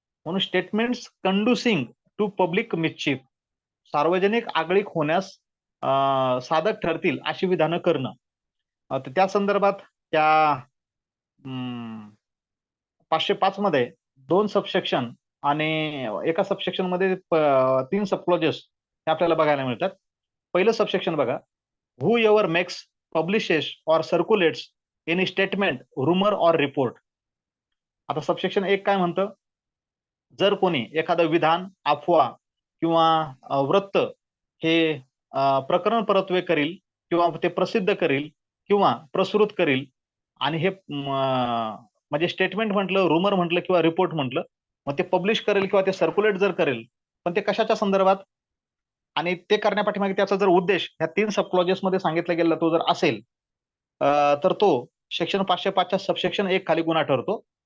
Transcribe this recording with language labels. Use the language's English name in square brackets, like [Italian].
[Marathi] म्हणून [English] statements conducing to public mischief, [Marathi] सार्वजनिक आगळीक होण्यास साधक ठरतील अशी विधानं करणं. तर त्या संदर्भात त्या 505 मध्ये 2 सबसेक्शन आणि एका सबसेक्शन मध्ये 3 सबक्लॉजेस हे आपल्याला बघायला मिळतात. पहिलं सबसेक्शन बघा, [English] Whoever makes, publishes or circulates any statement, rumour or report. [Marathi] आता सबसेक्शन 1 काय म्हणतं, जर कोणी एखादं विधान, अफवा किंवा वृत्त हे प्रकरण परत्वे करील किंवा ते प्रसिद्ध करील किंवा प्रसृत करील, आणि हे म्हणजे स्टेटमेंट म्हटलं, रुमर म्हटलं किंवा रिपोर्ट म्हटलं, मग ते पब्लिश करेल किंवा ते सर्क्युलेट जर करेल, पण ते कशाच्या संदर्भात आणि ते करण्यापाठीमागे त्याचा जर उद्देश ह्या 3 सबक्लॉजेस मध्ये सांगितला गेला तो जर असेल, तर तो सेक्शन 505च्या सबसेक्शन 1 खाली गुन्हा ठरतो.